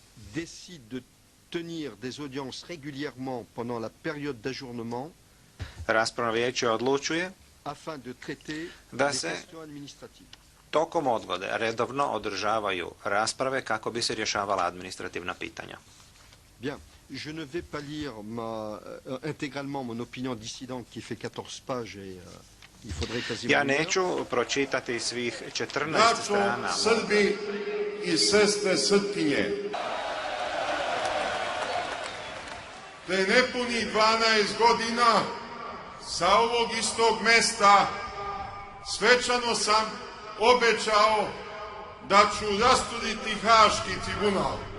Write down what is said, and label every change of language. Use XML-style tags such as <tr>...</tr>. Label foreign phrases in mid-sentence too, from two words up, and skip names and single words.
<bs>Raspravno vijeće odlučuje da se tokom odgode redovno održavaju rasprave kako bi se rješavala administrativna pitanja.</bs> <fr>Je ne vais pas lire intégralement mon opinion dissidente qui fait 14 pages et il faudrait quasiment...</fr> <bs>Ja neću pročitati svih 14 strana.</bs> <sr>Braćo, Srbi i sestre Srpkinje, pre nepunih 12 godina sa ovog istog mesta svečano sam obećao da ću rasturiti Haški tribunal.</sr>